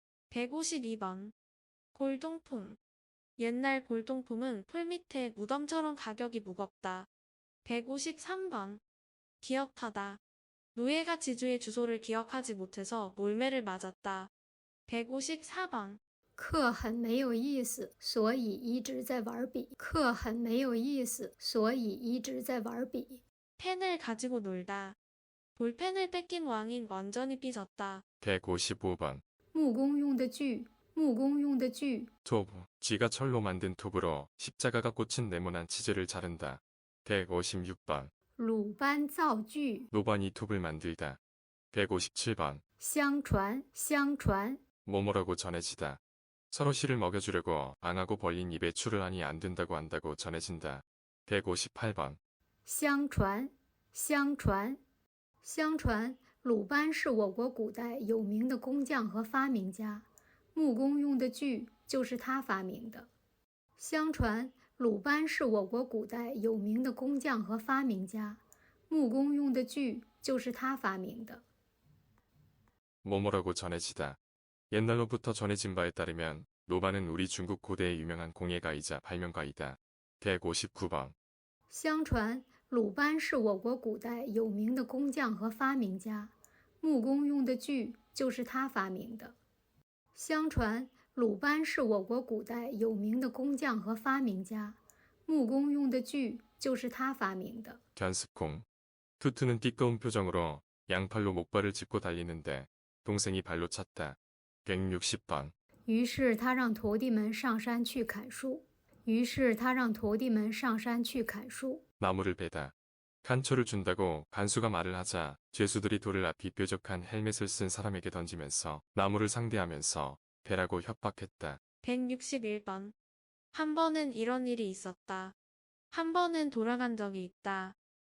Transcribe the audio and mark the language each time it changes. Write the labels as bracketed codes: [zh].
[ko] 152번. 골동품. 옛날 골동품은 풀 밑에 무덤처럼 가격이 무겁다. 153번. 기억하다. 노예가 지주의 주소를 기억하지 못해서 몰매를 맞았다. 154번. [zh] 课很没有意思，所以一直在玩笔。课很没有意思，所以一直在玩笔。 [ko] 펜을 가지고 놀다. 볼펜을 뺏긴 왕인 완전히 삐졌다. 155번. [zh] 木工用的锯木工用的锯 [ko] 톱, 쥐가 철로 만든 톱으로 십자가가 꽂힌 네모난 치즈를 자른다. 156번. [zh] 鲁班造锯 [ko] 노반이 톱을 만들다. 157번. [zh] 相传相传 [ko] 뭐뭐라고 전해지다. 서로 씨를 먹여주려고 앙하고 벌린 입에 추를 하니 안 된다고 한다고 전해진다. 158번. [zh] 相传相传相传鲁班是我国古代有名的工匠和发明家，木工用的锯就是他发明的。相传鲁班是我国古代有名的工匠和发明家，木工用的锯就是他发明的。 [ko] 뭐뭐라고 전해지다. 옛날로부터 전해진 바에 따르면 노반은 우리 중국 고대의 유명한 공예가이자 발명가이다. 159번. [zh] 相传鲁班是我国古代有名的工匠和发明家，木工用的锯就是他发明的。相传鲁班是我国古代有名的工匠和发明家，木工用的锯就是他发明的。 [ko] 견습콩. 투투는 띠꺼운 표정으로 양팔로 목발을 짚고 달리는데 동생이 발로 찼다. 160번. [zh] 于是他让徒弟们上山去砍树。于是他让徒弟们上山去砍树。 [ko] 나무를 베다. 간초를 준다고 간수가 말을 하자 죄수들이 돌을 앞이 뾰족한 헬멧을 쓴 사람에게 던지면서 나무를 상대하면서 베라고 협박했다. 161번. 한 번은 이런 일이 있었다. 한 번은 돌아간 적이 있다.